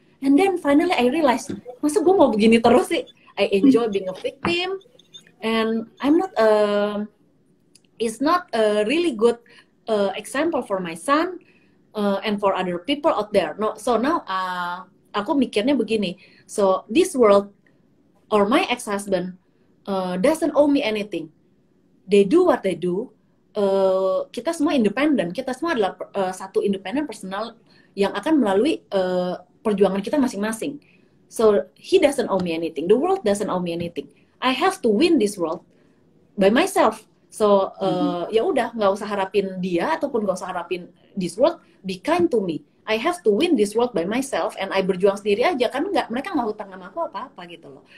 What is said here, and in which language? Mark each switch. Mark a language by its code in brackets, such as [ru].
[en] And then finally I realized, [id] masa gue mau begini terus sih? [en] I enjoy being a victim, and I'm not it's not a really good example for my son and for other people out there. No, so now [id] aku mikirnya begini, [en] so this world or my ex-husband doesn't owe me anything. They do what they do. [id] Kita semua independen, kita semua adalah satu independen personal yang akan melalui perjuangan kita masing-masing. [en] So he doesn't owe me anything. The world doesn't owe me anything. I have to win this world by myself. [id] So ya udah, nggak usah harapin dia ataupun nggak usah harapin this world. [en] Be kind to me. I have to win this world by myself, and I berjuang sendiri aja, [id] kan mereka nggak hutang sama aku apa-apa gitu loh.